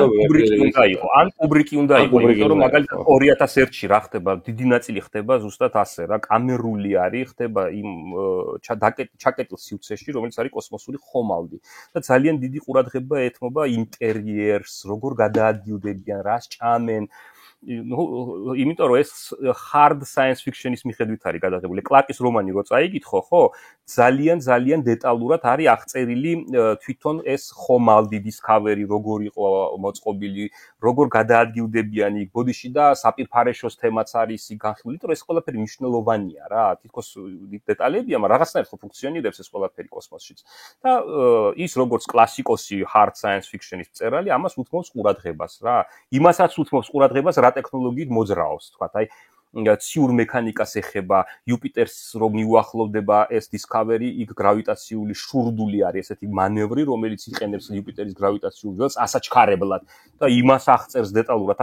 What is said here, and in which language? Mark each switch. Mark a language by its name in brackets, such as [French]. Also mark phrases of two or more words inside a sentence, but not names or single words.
[Georgian] ან კუბრიკი უნდა იყოს იმიტომ რომ მაგალითად 2001-ში რა ხდება დიდი ნაწილი ხდება ზუსტად ასე რა კამერული არის ხდება იმ ჩაკეტილ სივრცეში რომელიც არის კოსმოსური ხომალდი და ძალიან დიდი ყურადღება ეთმობა ინტერიერს როგორ გადაადგილდებიან რას ჭამენ იმიტომ რომ ეს [English] hard science fiction- [Georgian] ის მიხედვით არის გადაღებული. კლარკის რომანი რო წაიგითხო, ხო? ძალიან დეტალურად არის აღწერილი თვითონ ეს ხომალდი Discovery როგორ იყო მოწყობილი, როგორ გადაადგილდებიან იქ ბოდიში და საპირფარეშოს თემაც არის იქ განხილული, იმიტომ რომ ეს ყველაფერი მნიშვნელოვანია რა. თითქოს დეტალებია, მაგრამ რაღაცნაირად ფუნქციონირებს ეს ყველაფერი კოსმოსშიც. და ის როგორც კლასიკოსი [English] hard science fiction- [Georgian] ის მწერალი, ამას უთმობს ყურადღებას რა. იმასაც უთმობს ყურადღებას რა ტექნოლოგიით მოძრაობს, თქვათ, აი ციურ მექანიკას ეხება, იუპიტერს რომ მიუახლოვდება ეს Discovery, იქ გრავიტაციული შურდული არის, ესეთი მანევრი, რომელიც იყენებს იუპიტერის გრავიტაციულ ველს ასაჩქარებლად და იმას აღწერს დეტალურად.